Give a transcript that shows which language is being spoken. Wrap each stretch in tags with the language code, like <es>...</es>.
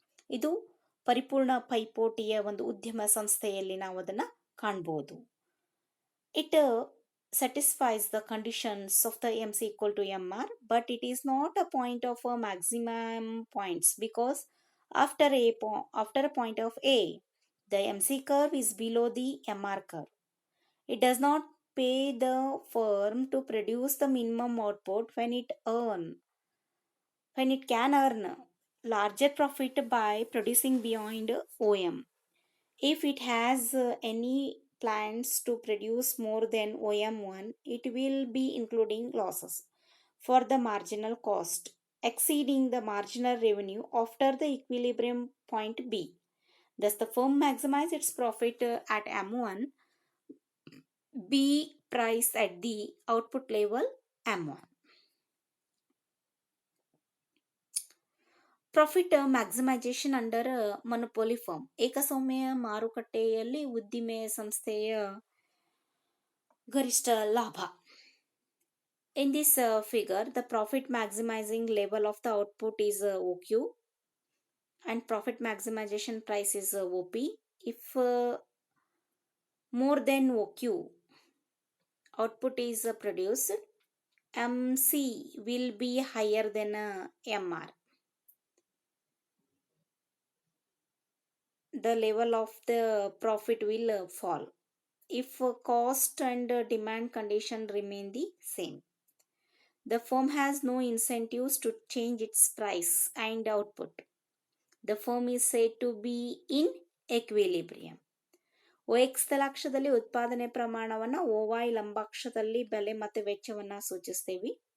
<kn>ಇದು ಪರಿಪೂರ್ಣ ಪೈಪೋಟಿಯ ಒಂದು ಉದ್ಯಮ ಸಂಸ್ಥೆಯಲ್ಲಿ ನಾವು ಅದನ್ನು ಕಾಣಬಹುದು.</kn> <en>It satisfies the conditions of the MC equal to MR, but it is not a point of a maximum points, because after a point of A, the MC curve is below the MR curve. It does not pay the firm to produce the minimum output when it can earn larger profit by producing beyond OM. If it has any plans to produce more than OM1, it will be including losses for the marginal cost exceeding the marginal revenue after the equilibrium point B. Thus the firm maximizes its profit at M1, B price at the output level M1. Profit maximization under monopoly firm.</en> <kn>ಏಕಸ್ವಾಮ್ಯ ಮಾರುಕಟ್ಟೆಯಲ್ಲಿ ಉದ್ದಿಮೆ ಸಂಸ್ಥೆಯ ಗರಿಷ್ಠ ಲಾಭ.</kn> <en>In this figure, the profit maximizing level of the output is OQ and profit maximization price is OP. If more than OQ output is produced, MC will be higher than MR. The level of the profit will fall if cost and demand condition remain the same. The firm has no incentives to change its price and output. The firm is said to be in equilibrium.</en> <kn>OX ತಲಾಕ್ಷದಲ್ಲಿ ಉತ್ಪಾದನೆ ಪ್ರಮಾಣವನ್ನು, OY ಲಂಬಾಕ್ಷದಲ್ಲಿ ಬೆಲೆ ಮತ್ತು ವೆಚ್ಚವನ್ನು ಸೂಚಿಸ್ತೀವಿ.</kn>